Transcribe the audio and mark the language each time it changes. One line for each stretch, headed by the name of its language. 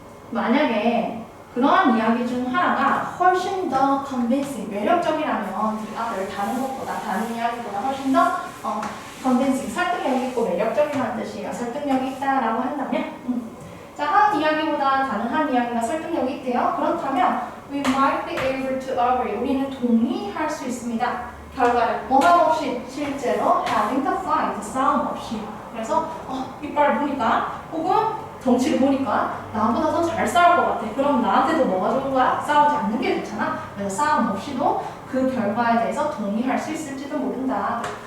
Korean: 만약에 그러한 이야기 중 하나가 훨씬 더 convincing, 매력적이라면 다른 것보다, 다른 이야기보다 훨씬 더 convincing, 설득력이 있고 매력적이라는 뜻이에요. 설득력이 있다라고 한다면, 자, 한 이야기보다 다른 한 이야기가 설득력이 있대요. 그렇다면
English: we might be able to agree,
Korean: 우리는 동의할 수 있습니다. 결과를 원함 없이, 실제로
English: having the fight,
Korean: 싸움 없이. 그래서 이빨을 보니까 혹은 덩치를 보니까 나보다 더 잘 싸울 것 같아. 그럼 나한테도 뭐가 좋은 거야? 싸우지 않는 게 좋잖아. 그래서 싸움 없이도 그 결과에 대해서 동의할 수 있을지도 모른다.